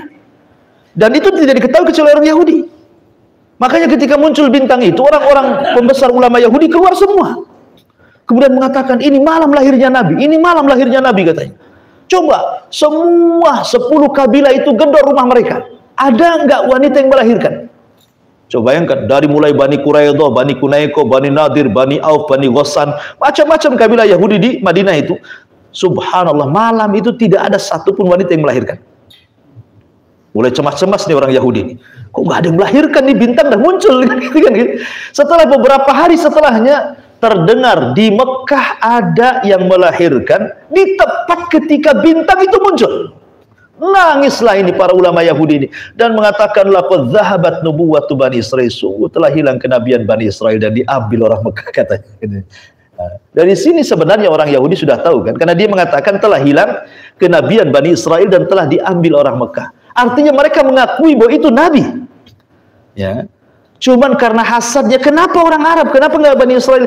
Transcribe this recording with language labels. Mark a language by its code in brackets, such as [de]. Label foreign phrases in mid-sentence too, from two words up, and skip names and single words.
[id] Dan itu tidak diketahui kecuali orang Yahudi. Makanya ketika muncul bintang itu, orang-orang pembesar ulama Yahudi keluar semua. Kemudian mengatakan ini malam lahirnya Nabi, ini malam lahirnya Nabi katanya. Coba semua 10 kabilah itu gedor rumah mereka. Ada nggak wanita yang melahirkan? Coba bayangkan, dari mulai Bani Quraidah, Bani Kunaiko, Bani Nadir, Bani Auf, Bani Ghassan, macam-macam kabilah Yahudi di Madinah itu. Subhanallah, malam itu tidak ada satupun wanita yang melahirkan. Mulai cemas-cemas nih orang Yahudi nih. Kok nggak ada yang melahirkan nih, bintang dah muncul gitu kan. Setelah beberapa hari setelahnya terdengar di Mekah ada yang melahirkan di tepat ketika bintang itu muncul. Nangislah ini para ulama Yahudi ini dan mengatakan [ar] لقد ذهبت نبوة بني إسرائيل, [id] sungguh telah hilang kenabian Bani Israil dan diambil orang Mekah katanya. Dari sini sebenarnya orang Yahudi sudah tahu kan, karena dia mengatakan telah hilang kenabian Bani Israil dan telah diambil orang Mekah. Artinya mereka mengakui bahwa itu nabi. Ya. Cuman karena hasadnya, kenapa orang Arab, kenapa nggak Bani Israil?